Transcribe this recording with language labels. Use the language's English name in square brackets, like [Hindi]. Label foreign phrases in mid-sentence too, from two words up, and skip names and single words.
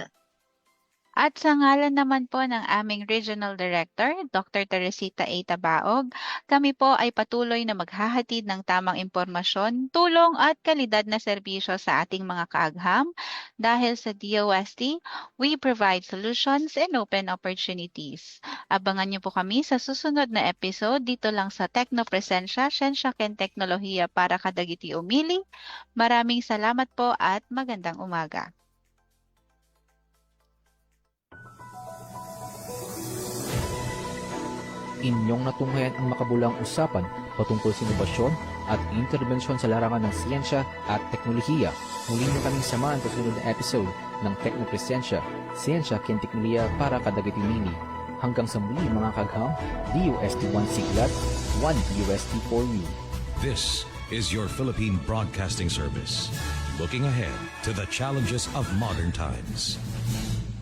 [Filipino] At sa ngalan naman po ng aming Regional Director, Dr. Teresita A. Tabaog, kami po ay patuloy na maghahatid ng tamang impormasyon, tulong at kalidad na serbisyo sa ating mga kaagham dahil sa DOST, [English] we provide solutions and open opportunities. [Filipino] Abangan niyo po kami sa susunod na episode dito lang sa Teknopresensya, Siyensya ken Teknolohiya para kadagiti umili. Maraming salamat po at magandang umaga. Inyong natunghayan ang makabulang usapan patungkol sa inobasyon at interbensyon sa larangan ng siyensya at teknolohiya. Muli niyo kaming samahan sa sunod na episode ng Teknopresensya, Siyensya ken Teknolohiya para kadagiti mini. Hanggang sa muli mga kagham, DOST 1 Siglat, 1 DOST [English] for you. This is your Philippine Broadcasting Service, looking ahead to the challenges of modern times.